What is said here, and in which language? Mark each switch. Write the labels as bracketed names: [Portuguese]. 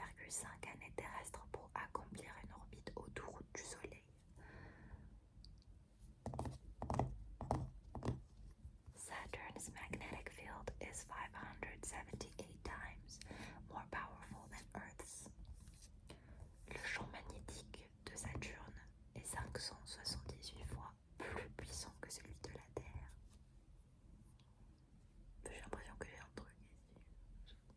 [French] 5 années terrestres pour accomplir une orbite autour du Soleil. [English] Saturn's magnetic field is 578 times more powerful than Earth's. [French] Le champ magnétique de Saturne est 578 fois plus puissant que celui de la Terre. J'ai l'impression que j'ai un truc ici.